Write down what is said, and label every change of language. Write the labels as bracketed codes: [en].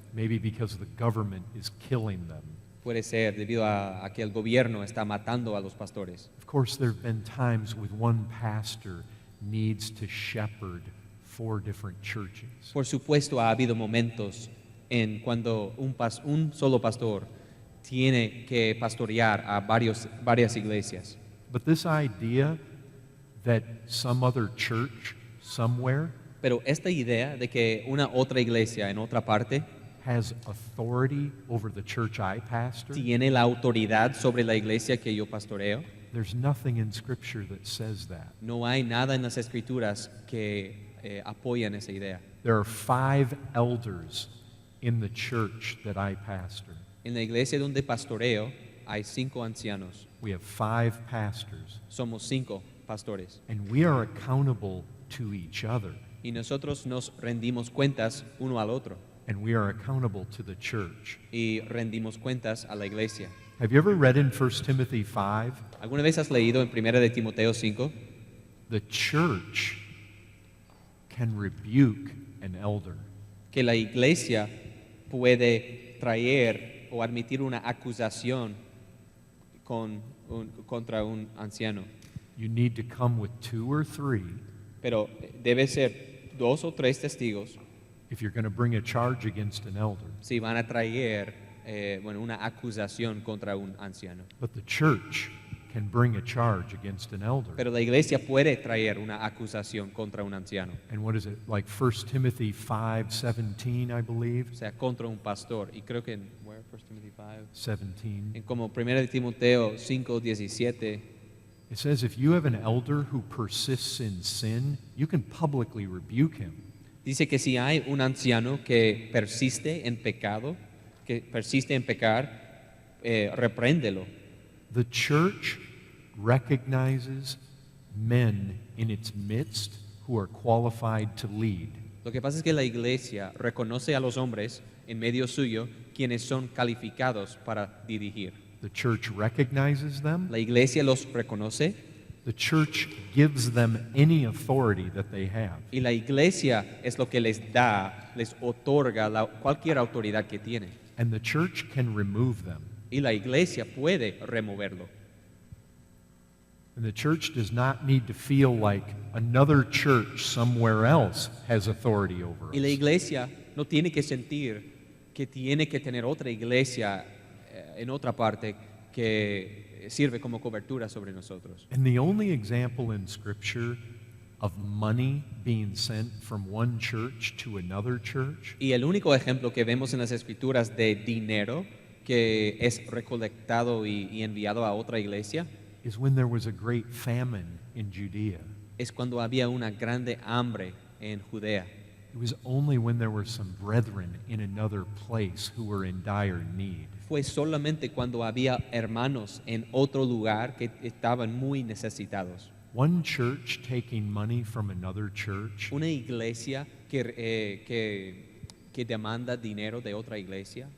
[en] maybe because the government is killing them. [es] Puede ser debido a que el gobierno está matando a los pastores. [en] Of course, there have been times when one pastor needs to shepherd 4 different churches. [es] Por supuesto, ha habido momentos en cuando un solo pastor tiene que pastorear a varias iglesias. [en] But this idea that some other church somewhere [es] Pero esta idea de que una otra iglesia en otra parte [en] has authority over the church I pastor, [es] tiene la autoridad sobre la iglesia que yo pastoreo, [en] there's nothing in Scripture that says that. [es] no hay nada en las escrituras que apoyan esa idea. [en] There are 5 elders in the church that I pastor. [es] En la iglesia donde pastoreo hay 5 ancianos, [en] We have 5 pastors, [es] somos 5 pastores [en] and we are accountable to each other, [es] y nosotros nos rendimos cuentas uno al otro [en] and we are accountable to the church. [es] y rendimos cuentas a la iglesia. [en] Have you ever read in 1 Timothy 5? [es] ¿Alguna vez has leído en 1 de Timoteo 5? [en] The church can rebuke an elder. [es] que la iglesia puede traer o admitir una acusación contra un anciano. [en] You need to come with 2 or 3 [es] Pero debe ser 2 o 3 testigos [en] if you're going to bring a charge against an elder. [es] si van a traer una acusación contra un anciano. [en] But the church can bring a charge against an elder. [es] Pero la iglesia puede traer una acusación contra un anciano, [en] And what is it? Like 1 Timothy 5:17, I believe. [es] o sea, contra un pastor. Y creo que en 1 Timothy 5, [en] 17. [es] en como 1 Timoteo 5:17, [en] It says if you have an elder who persists in sin, you can publicly rebuke him. [es] dice que si hay un anciano que persiste en pecado, que persiste en pecar, repréndelo. [en] The church recognizes men in its midst who are qualified to lead. [es] Lo que pasa es que la iglesia reconoce a los hombres en medio suyo quienes son calificados para dirigir. [en] The church recognizes them. [es] La iglesia los reconoce [en] The church gives them any authority that they have. [es] y la iglesia es lo que les da, les otorga cualquier autoridad que tiene. [en] And the church can remove them. [es] Y la iglesia puede removerlo. [en] And the church does not need to feel like another church somewhere else has authority over [es] Y la [en] us. [es] iglesia no tiene que sentir que tiene que tener otra iglesia en otra parte que sirve como cobertura sobre nosotros. [en] And the only example in Scripture of money being sent from one church to another church [es] Y el único ejemplo que vemos en las escrituras de dinero que es recolectado y enviado a otra iglesia [en] is when there was a great famine in Judea. [es] es cuando había una grande hambre en Judea. [en] It was only when there were some brethren in another place who were in dire need. [es] Fue solamente cuando había hermanos en otro lugar que estaban muy necesitados. [en] One church taking money from another church [es] Una iglesia que demanda dinero de otra iglesia,